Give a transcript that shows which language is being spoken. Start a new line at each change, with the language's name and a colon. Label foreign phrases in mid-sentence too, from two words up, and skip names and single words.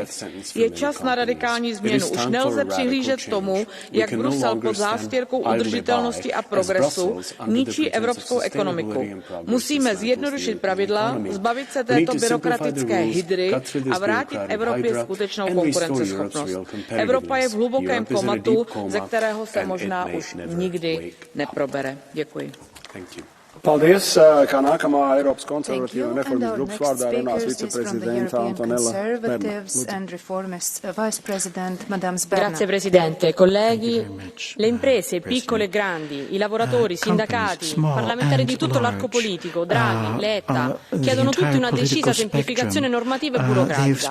Czech: Je čas na radikální změnu. Už nelze přihlížet tomu, jak Brusel pod zástěrkou udržitelnosti a progresu ničí evropskou ekonomiku. Musíme zjednodušit pravidla, zbavit se této byrokratické hydry a vrátit Evropě skutečnou konkurenceschopnost. Evropa je v hlubokém komatu, ze kterého se možná už nikdy neprobere. Děkuji.
English: Thank you.
Latvian: Paldies, kā nākamā Eiropas konservatīva un reformas grupas vārdā runās viceprezidenta Antonella Berna.
Italian: Grazie Presidente, colleghi. Le imprese, piccole e grandi, i lavoratori, i sindacati, parlamentari di tutto l'arco politico, Draghi, Letta, chiedono tutti una decisa semplificazione normativa e burocratica.